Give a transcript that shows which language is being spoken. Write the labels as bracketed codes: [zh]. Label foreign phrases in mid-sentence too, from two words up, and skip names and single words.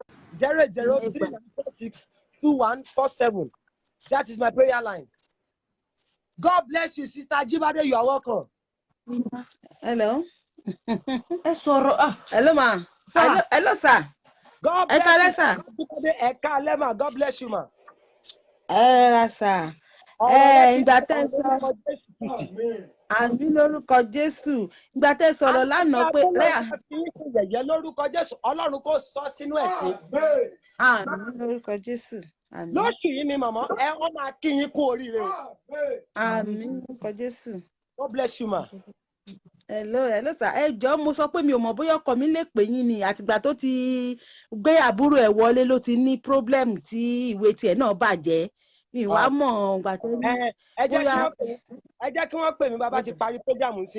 [en] 08039462147. That is my prayer line. God bless you, Sister Jibade. You are welcome. Hello. Hello, ma. Sir. Hello, sir. God bless you, God bless you, ma. Sir. [yo] Ìgbà tẹ́ sọ àmì lórúkọ Jésù. Ìgbà tẹ́ sọ̀rọ̀ lánàá pé yẹ̀yẹ́ lórúkọ Jésù, Ọlọ́run kò sọ sínú ẹ̀sìn. Àmì lórúkọ Jésù. Lóṣù yìí ni màmá wọ́n máa kí yín kú oríire o. Àmì lórúkọ Jésù. [en] God bless you, ma. Hello, sir. [yo] Ẹ jọ̀ọ́ mo sọ pé mi ò mọ̀ bóyá ọkọ mi lè pè yín ni, àtìgbà tó ti gbé àbúrò ẹ̀ wọlé ló ti ní problem tí ìwé tiẹ̀ náà bàjẹ́. Mi wá mọ̀ ìgbà tó ní. Ẹ jẹ́ kí wọ́n pè mí bàbá ti parí program sí.